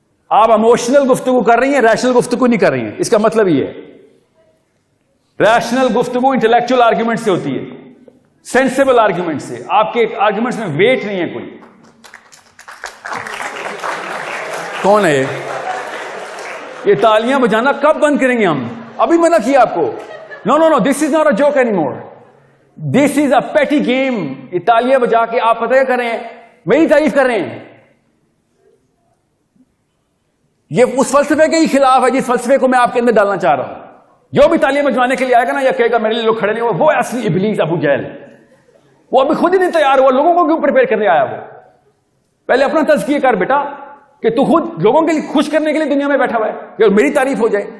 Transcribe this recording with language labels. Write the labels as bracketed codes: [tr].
[ur] آپ اموشنل گفتگو کر رہی ہیں, ریشنل گفتگو نہیں کر رہی ہیں. اس کا مطلب یہ ہے ریشنل گفتگو انٹلیکچوئل آرگیومنٹ سے ہوتی ہے, سینسیبل آرگیومنٹ سے. آپ کے آرگیومنٹس میں ویٹ نہیں ہے کوئی. کون ہے یہ تالیاں بجانا کب بند کریں گے ہم؟ ابھی منع کیا آپ کو. [en] No, this is not a joke anymore, this is a petty game. [ur] یہ تالیاں بجا کے آپ پتہ کریں میری تعریف کر رہے ہیں. یہ اس فلسفے کے ہی خلاف ہے جس فلسفے کو میں آپ کے اندر ڈالنا چاہ رہا ہوں. جو بھی تالیاں بجوانے کے لیے آئے گا نا یا کہے گا میرے لیے لوگ کھڑے نہیں ہوئے, وہ اصلی ابلیس ابو جہل. وہ ابھی خود ہی نہیں تیار ہوا, لوگوں کو کیوں پریپیئر کرنے آیا؟ وہ پہلے اپنا تزکیہ کر بیٹا کہ تو خود لوگوں کے لیے خوش کرنے کے لیے دنیا میں بیٹھا ہوا ہے کہ میری تعریف ہو جائے.